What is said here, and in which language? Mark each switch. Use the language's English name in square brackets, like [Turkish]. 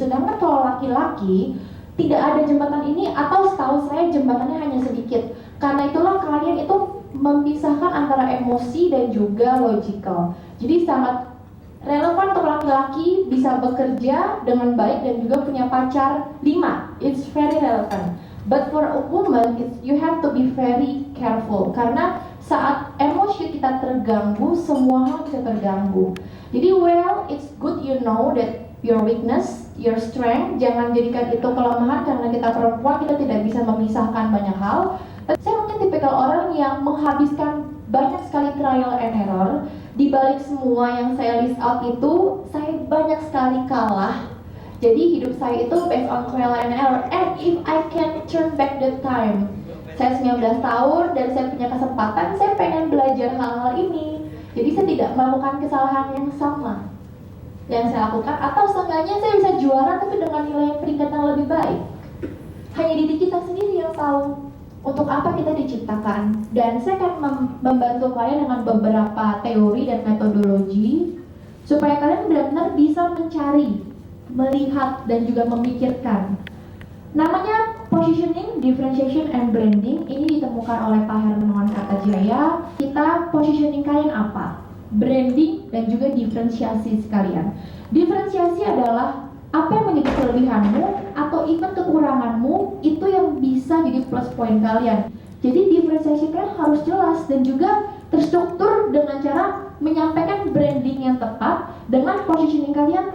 [Indonesian] Sedangkan kalau laki-laki tidak ada jembatan ini, atau setahu saya jembatannya hanya sedikit. Karena itulah kalian itu memisahkan antara emosi dan juga logical. Jadi sangat relevan untuk laki-laki bisa bekerja dengan baik dan juga punya pacar 5. [English] It's very relevant. But for a woman, you have to be very careful. [Indonesian] Karena saat emosi kita terganggu, semua hal bisa terganggu. Jadi [English] it's good you know that your weakness, your strength, [Indonesian] jangan jadikan itu kelemahan karena kita perempuan, kita tidak bisa memisahkan banyak hal. Tapi saya mungkin tipikal orang yang menghabiskan banyak sekali trial and error. Di balik semua yang saya list out itu, saya banyak sekali kalah. Jadi hidup saya itu based on trial and error. [English] And if I can turn back the time, [Indonesian] saya 19 tahun dan saya punya kesempatan, saya pengen belajar hal-hal ini. Jadi saya tidak melakukan kesalahan yang sama yang saya lakukan, atau seenggaknya saya bisa juara tapi dengan nilai peringkat yang lebih baik. Hanya diri kita sendiri yang tahu untuk apa kita diciptakan. Dan saya akan membantu kalian dengan beberapa teori dan metodologi supaya kalian benar-benar bisa mencari, melihat, dan juga memikirkan. Namanya positioning, differentiation, and branding. Ini ditemukan oleh Pak Hermawan Kartajaya. Kita positioning kalian apa? Branding dan juga diferensiasi sekalian. Diferensiasi adalah apa yang menjadi kelebihanmu atau even kekuranganmu, itu yang bisa jadi plus point kalian. Jadi diferensiasi kalian harus jelas dan juga terstruktur dengan cara menyampaikan branding yang tepat dengan positioning kalian.